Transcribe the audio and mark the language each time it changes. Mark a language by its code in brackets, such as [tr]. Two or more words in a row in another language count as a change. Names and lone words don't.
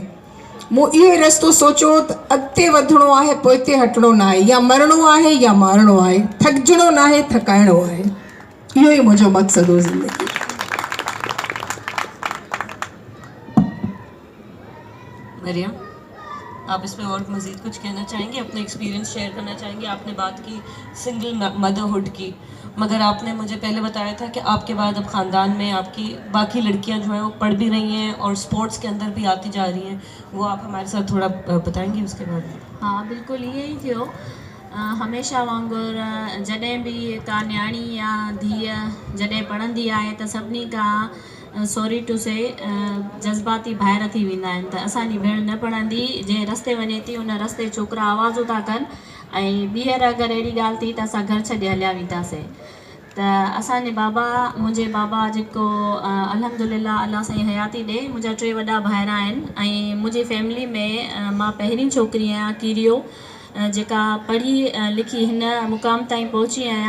[sd] मूं इहो ई रस्तो सोचियो त अॻिते वधिणो आहे, पोइ हिते हटिणो न आहे, या मरणो आहे या मारणो आहे, थकिजणो न आहे, थकाइणो आहे। इहो ई मुंहिंजो मक़सदु हो ज़िंदगी। मरियम, [ur] آپ اس پہ اور مزید کچھ کہنا چاہیں گے, اپنے [en] experience share [ur] کرنا چاہیں گے؟ آپ نے بات کی [en] single motherhood [ur] کی, مگر آپ نے مجھے پہلے بتایا تھا کہ آپ کے بعد اب خاندان میں آپ کی باقی لڑکیاں جو ہیں وہ پڑھ بھی رہی ہیں اور سپورٹس کے اندر بھی آتی جا رہی ہیں, وہ آپ ہمارے ساتھ تھوڑا بتائیں گے اس کے بارے میں؟ [sd] हाँ बिल्कुलु ईअं ई थियो. हमेशह वांगुरु जॾहिं बि का न्याणी या धीअ जॾहिं पढ़ंदी आहे त सभिनी खां [en] sorry to say [sd] जज़्बाती ॿाहिरि थी वेंदा आहिनि. त असांजी भेण न पढ़ंदी, जंहिं रस्ते वञे थी उन रस्ते छोकिरा आवाज़ूं था कनि ऐं ॿीहर अगरि अहिड़ी ॻाल्हि थी त असां घर छॾे हलिया वेंदासीं. त असांजे बाबा, मुंहिंजे बाबा जेको अल्हम्दुलिल्लाह अलाह साईं हयाती ॾे, मुंहिंजा 3 वॾा भाइर आहिनि ऐं मुंहिंजी फैमिली में मां पहिरीं छोकिरी आहियां कीरियो, जेका पढ़ी लिखी हिन मुक़ाम ताईं पहुची आहियां.